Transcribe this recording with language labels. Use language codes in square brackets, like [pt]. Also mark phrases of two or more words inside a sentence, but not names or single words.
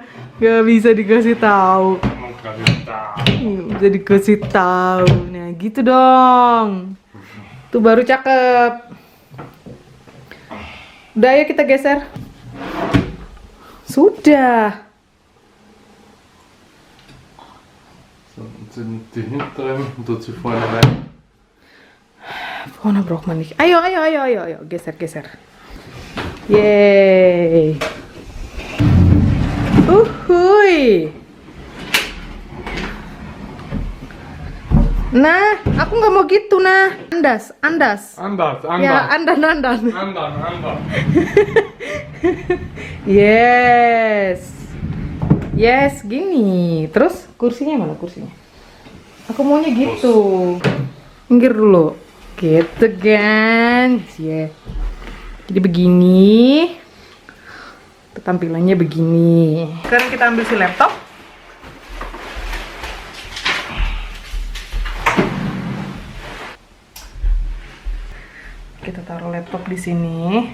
[id] Gak bisa dikasih tahu. Mau kasih tahu. Bisa dikasih tahu. Nah, gitu dong. Tuh baru cakep. Udah, ayo kita geser. Sudah. [de] Sind die hinteren und dazu vorne rein. Vorne braucht man nicht. [id] Ayo, geser. Yeay. Uhuy. Nah, aku nggak mau gitu, nah. [de] Andas. Anders. Ya, andan. Anders. [id] Yes, gini. Terus kursinya mana kursinya? Aku maunya gitu. Minggir dulu. Gitu kan. Yeah. Jadi begini. Tampilannya begini. Sekarang kita ambil si laptop. Kita taruh laptop di sini.